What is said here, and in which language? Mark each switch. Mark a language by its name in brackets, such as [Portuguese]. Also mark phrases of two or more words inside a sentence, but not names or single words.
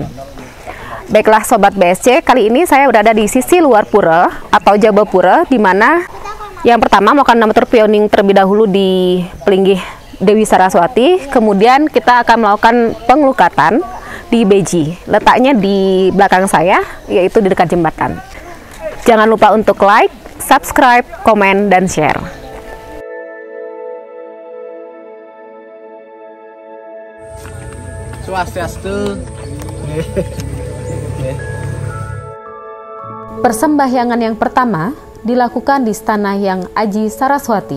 [Indonesian] Baiklah Sobat BSC, kali ini saya berada di sisi luar pura atau Jaba Pura, di mana yang pertama melakukan nama terpioning terlebih dahulu di Pelinggih Dewi Saraswati, kemudian kita akan melakukan pengelukatan di Beji, letaknya di belakang saya, yaitu di dekat jembatan. Jangan lupa untuk [English] like, subscribe, [Indonesian] komen, dan share. Swastiastu. Persembahyangan yang pertama dilakukan di Istana Hyang Aji Saraswati.